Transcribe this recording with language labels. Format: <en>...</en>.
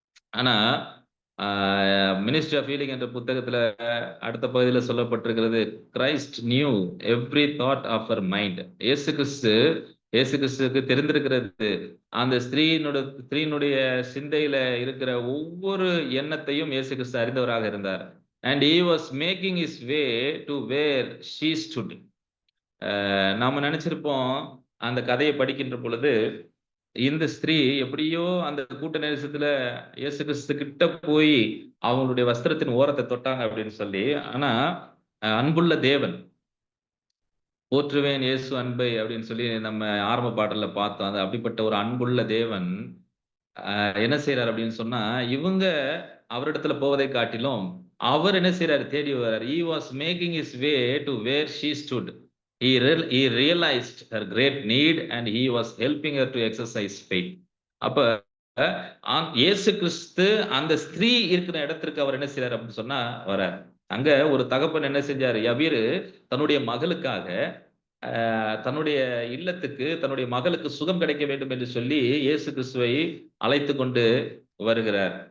<ta>ஆனா, ministry of healing என்ற புத்தகத்துல அடுத்த பகுதியில சொல்லப்பட்டிருக்கிறது,</ta> <en>Christ knew every thought of her mind.</en> <ta>இயேசு கிறிஸ்துவுக்கு தெரிந்திருக்கிறது, அந்த ஸ்திரீனுடைய சிந்தையில இருக்கிற ஒவ்வொரு எண்ணத்தையும் இயேசு கிறிஸ்து அறிந்தவராக இருந்தார்.</ta> <en>And he was making his way to where she stood.</en> <ta>நாம நினைச்சிருப்போம், அந்த கதையை படிக்கின்ற பொழுது, இந்த ஸ்திரீ எப்படியோ அந்த கூட்ட நெரிசத்துல இயேசு கிறிஸ்து கிட்ட போய் அவங்களுடைய வஸ்திரத்தின் ஓரத்தை தொட்டாங்க அப்படின்னு சொல்லி. ஆனா அன்புள்ள தேவன், போற்றுவேன் இயேசு அன்பை அப்படின்னு சொல்லி நம்ம ஆரம்ப பாடல்ல பார்த்தோம். அது அப்படிப்பட்ட ஒரு அன்புள்ள தேவன் என்ன செய்யறாரு அப்படின்னு சொன்னா, இவங்க அவரிடத்துல போவதை காட்டிலும் அவர் என்ன செய்யறாரு? தேடி வர்றாரு.</ta> <en>he was making his way to where she stood. He realized her great need and he was helping her to exercise faith.</en> <ta>அப்ப இயேசு கிறிஸ்து அந்த ஸ்திரீ இருக்கிற இடத்திற்கு அவர் என்ன செய்யறாரு அப்படின்னு சொன்னா வரார். அங்க ஒரு தகப்பன் என்ன செஞ்சாரு? யவீரு தன்னுடைய மகளுக்காக தன்னுடைய இல்லத்துக்கு தன்னுடைய மகளுக்கு சுகம் கிடைக்க வேண்டும் என்று சொல்லி இயேசு கிறிஸ்துவை அழைத்து கொண்டு வருகிறார்.</ta>